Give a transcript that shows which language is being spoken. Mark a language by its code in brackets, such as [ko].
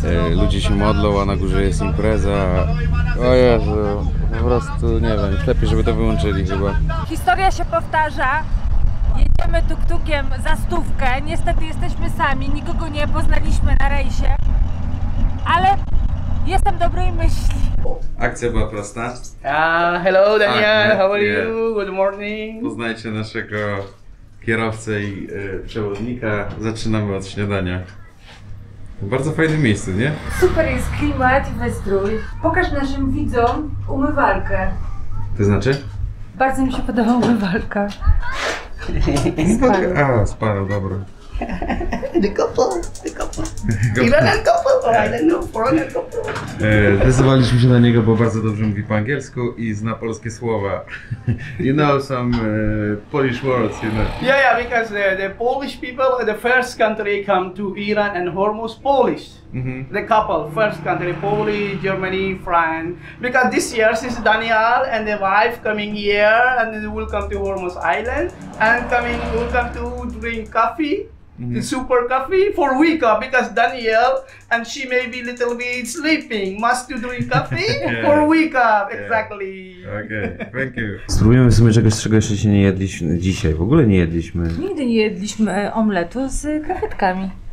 [pl] Ludzie się modlą, a na górze jest impreza. O Jezu, po prostu nie wiem, lepiej żeby to wyłączyli chyba. Historia się powtarza. Jedziemy tuk-tukiem za 100. Niestety jesteśmy sami, nikogo nie poznaliśmy na rejsie. Ale jestem dobrej myśli. Akcja była prosta. [en] Hello Daniel, how are you? Good morning. [pl] Poznajcie naszego kierowcę i przewodnika. Zaczynamy od śniadania. W bardzo fajnym miejscu, nie? Super jest klimat i wystrój. Pokaż naszym widzom umywalkę. To znaczy? Bardzo mi się podoba umywalka. Sparrow, dobra. [en] The couple. Iranian couple, or I don't know, foreigner couple. [pl] Zdecydowaliśmy się na niego, bo bardzo dobrze mówi po angielsku i zna polskie słowa. [en] You know some Polish words, you know. Yeah, because the Polish people, the first country come to Iran and Hormuz Polish. The couple, first country, Polish, Germany, France. Because this year, since Daniel and the wife coming here, and they will come to Hormuz Island, and will come to drink coffee. The super coffee for week up because Danielle and she may be little bit sleeping. Must to drink coffee for week up. Exactly. Okay, thank you. [pl] Spróbujemy w sumie czegoś, czego jeszcze się nie jedliśmy dzisiaj. W ogóle nie jedliśmy. Nigdy nie jedliśmy omletu z krewetkami.